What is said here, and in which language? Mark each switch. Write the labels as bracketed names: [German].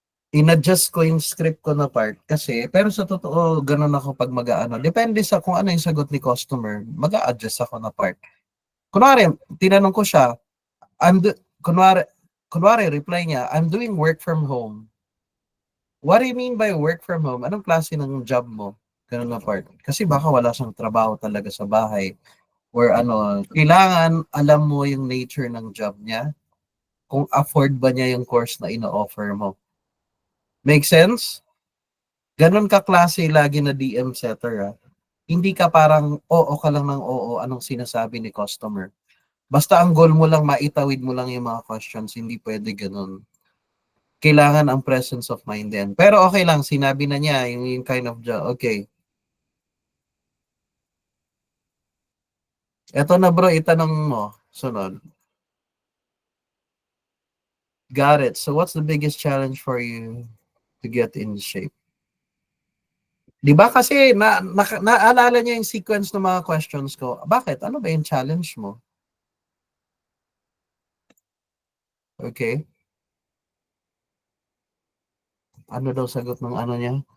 [Filipino] In-adjust ko yung script ko na part kasi, pero sa totoo, ganun ako pag mag-aano. Depende sa kung ano yung sagot ni customer, mag-a-adjust ako na part. Kunwari, tinanong ko siya, kunwari, reply niya, [English] I'm doing work from home. What do you mean by work from home? [Filipino] Anong klase ng job mo? Ganun na part. Kasi baka wala siyang trabaho talaga sa bahay. Or ano, kailangan alam mo yung nature ng job niya. Kung afford ba niya yung course na ino-offer mo. [English] Make sense? [Filipino] Ganon ka-klase lagi na DM setter, ah. Hindi ka parang oo ka lang ng oo, anong sinasabi ni customer. Basta ang goal mo lang maitawid mo lang yung mga questions, hindi puwede gano'n. Kailangan ang presence of mind din. Pero okay lang, sinabi na niya yung kind of job. Okay. Eto na bro, itanong mo. Sunod. [English] Got it. So what's the biggest challenge for you to get in shape? [Filipino] 'Di ba kasi naalala niya yung sequence ng mga questions ko. Bakit? Ano ba yung challenge mo? Okay. Ano daw sagot ng ano niya?